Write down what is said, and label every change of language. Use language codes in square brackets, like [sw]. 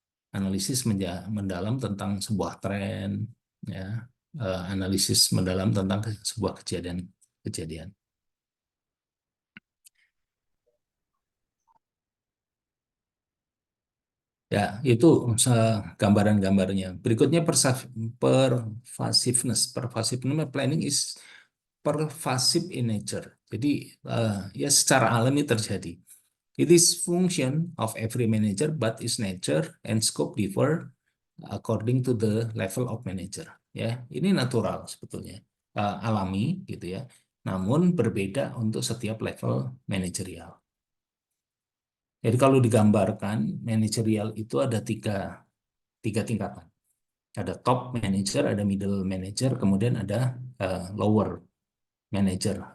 [id] analisis mendalam tentang sebuah tren, ya, analisis mendalam tentang sebuah kejadian. Ya, itu gambaran-gambarnya. Berikutnya pervasiveness. [en] Pervasiveness planning is pervasive in nature. [id] Jadi ya secara alami terjadi. [en] It is function of every manager, but its nature and scope differ according to the level of manager. [id] Ya, ini natural sebetulnya, alami gitu ya. Namun berbeda untuk setiap level manajerial. Jadi kalau digambarkan, manajerial itu ada tiga tingkatan. Ada top manager, ada middle manager, kemudian ada lower manager.